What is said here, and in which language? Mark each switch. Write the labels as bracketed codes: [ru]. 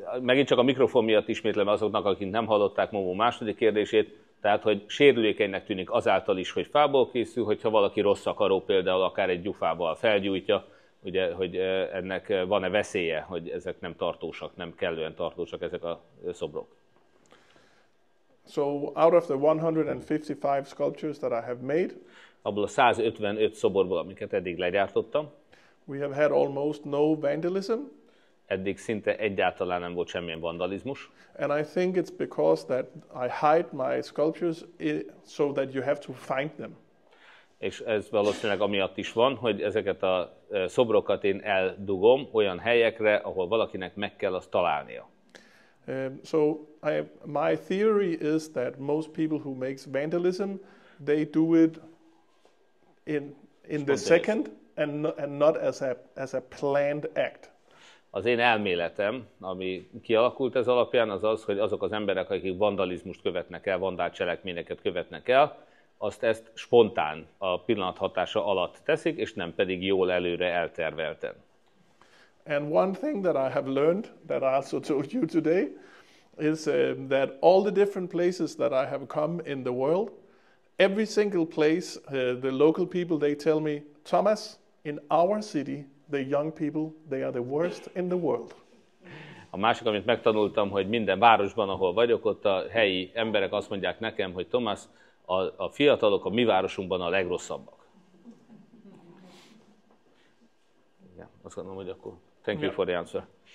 [hu] Megint csak a mikrofon miatt ismétlem azoknak, akik nem hallották Momó második kérdését, tehát, hogy sérülékenynek tűnik azáltal is, hogy fából készül, hogyha valaki rossz akaró például akár egy gyufával felgyújtja, ugye, hogy ennek van-e veszélye, hogy ezek nem tartósak, nem kellően tartósak ezek a szobrok. [en] So out of the 155 sculptures that I have made, [hu] abból a 155 szoborból, amiket eddig legyártottam, [en] we have had almost no vandalism. [hu] Eddig szinte egyáltalán nem volt semmilyen vandalizmus. [en] And I think it's because that I hide my sculptures so that you have to find them. [hu] És ez valószínűleg amiatt is van, hogy ezeket a szobrokat én eldugom olyan helyekre, ahol valakinek meg kell azt találnia. [en] So my theory is that most people who makes vandalism, they do it in the second and not as a planned act. [hu] Az én elméletem, ami kialakult ez alapján, az az, hogy azok az emberek, akik vandalizmust követnek el, vandálcselekményeket követnek el, ezt spontán, a pillanat hatása alatt teszik, és nem pedig jól előre eltervelten. [en] And one thing that I have learned, that I also told you today, is that all the different places that I have come in the world, every single place, the local people, they tell me, Thomas, in our city, the young people, they are the worst in the world. [hu] A másik, amit megtanultam, hogy minden városban, ahol vagyok, ott a helyi emberek azt mondják nekem, hogy Thomas, a fiatalok a mi városunkban a legrosszabbak. Igen, azt gondolom, hogy akkor [en] thank you for the answer.